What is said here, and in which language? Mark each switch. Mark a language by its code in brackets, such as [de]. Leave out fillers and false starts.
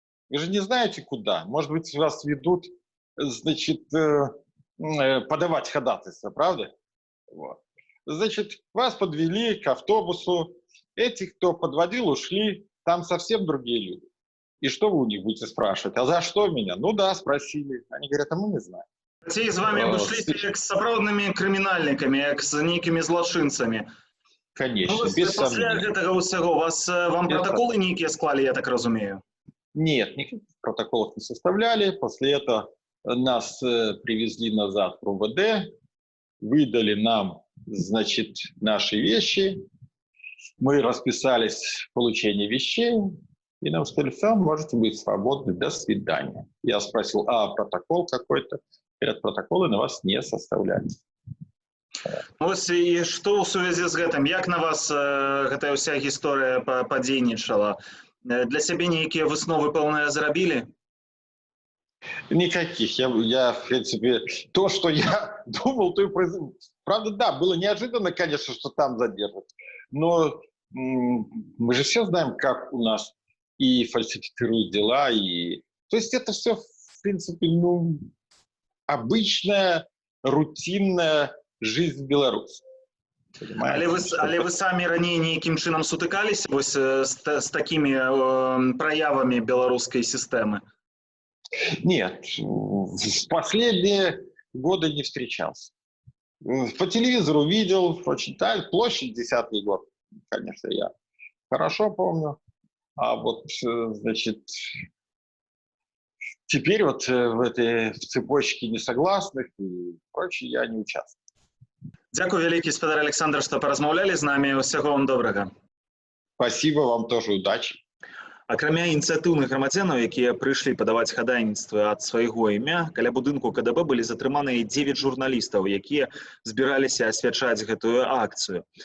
[ru] Вы же не знаете, куда. Может быть, вас ведут, значит, подавать ходатайство, правда? Вот. Значит, вас подвели к автобусу. Эти, кто подводил, ушли. Там совсем другие люди. И что вы у них будете спрашивать? А за что меня? Ну да, спросили. Они говорят, а мы не знаем. Те з вами обошлись [be] як з сапраўднымі крымінальнікамі, як з нейкімі злачынцамі. [ru] Конечно, ну, без [be] пасля [ru] сомнения. [be] Гэтага ўсяго вам протоколы нейкія склали, я так разумею? [ru] Нет, никаких протоколов не составляли. После этого нас привезли назад в РУВД, выдали нам, значит, наши вещи. Мы расписались в получении вещей, и нам сказали, все, можете быть свободны, до свидания. Я спросил, протокол какой-то? Говорят, протоколы на вас не составляются. [be] Ось і што ў сувязі з гэтым, як на вас гэтая ўся гісторыя падзейнічала? Для сябе нейкія высновы пэўныя зрабілі? [ru] Никаких. Я, в принципе, то, что я думал, то и произошло. Правда, да, было неожиданно, конечно, что там задержат. Но мы же все знаем, как у нас и фальсифицируют дела. То есть это все, в принципе, обычная, рутинная жизнь в Беларуси. [be] Але вы самі раней нейкім чынам сутыкаліся з такімі праявамі беларускай сістэмы? [ru] Нет, в последние годы не встречался. По телевизору видел, очень площадь 10-й год, конечно, я хорошо помню. А вот, значит, теперь вот в цепочке несогласных и прочее я не участвую. [be] Дякую вялікі, спадар Александр, што паразмаўлялі з намі. Усяго вам добрага. [ru] Спасибо, вам тоже удачи. [be] Акрамя ініцыятыўных грамадзянаў, якія прыйшлі падаваць хадайніцтвы ад свайго імя, каля будынку КДБ былі затрыманыя 9 журналістаў, якія збіраліся асвячаць гэтую акцыю.